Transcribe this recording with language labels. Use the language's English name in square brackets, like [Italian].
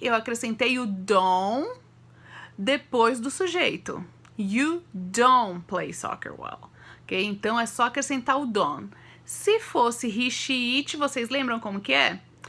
[Portuguese] Eu acrescentei o don't depois do sujeito. [English] You don't play soccer well. Ok? [Portuguese] Então, é só acrescentar o don't. Se fosse he, she, it, vocês lembram como que é?